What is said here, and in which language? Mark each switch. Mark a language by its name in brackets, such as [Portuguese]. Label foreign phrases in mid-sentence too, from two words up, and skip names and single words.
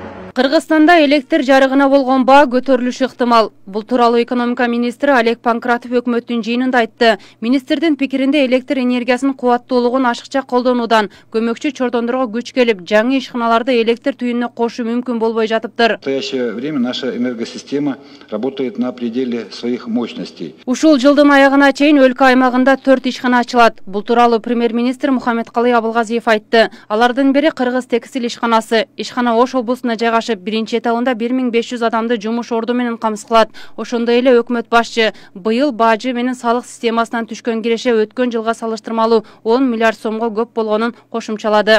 [Kyrgyz] Кыргызстанда электр жарыгына болгон баа көтөрүлүшү ыктымал. Бул тууралуу экономика министри Олег Панкратов өкмөттүн жыйынында айтты. Министрдин пикиринде электр энергиясынын кубаттуулугун ашыкча колдонуудан көмөкчү чордондорго күч келип, жаңы ишканаларды электр түйүнүнө кошуу мүмкүн болбой жатыптыр. [Russian] В настоящее время наша энергосистема работает на пределе своих мощностей. [Kyrgyz] Ушул жылдын аягына чейин өлкө аймагында 4 ишкана ачылат. Бул тууралуу премьер-министр Мухаммедкалый Абылгазиев айтты. Алардын бири Кыргыз текстиль ишканасы. Ишкана Ош облусуна жайгашып, биринчи этабында 1500 адамды жумуш орду менен камсыз кылат. Ошондой эле өкмөт башчы быйыл бажы менен салык системасынан түшкөн киреше өткөн жылга салыштырмалуу 10 миллиард сомго көп болгонун кошумчалады.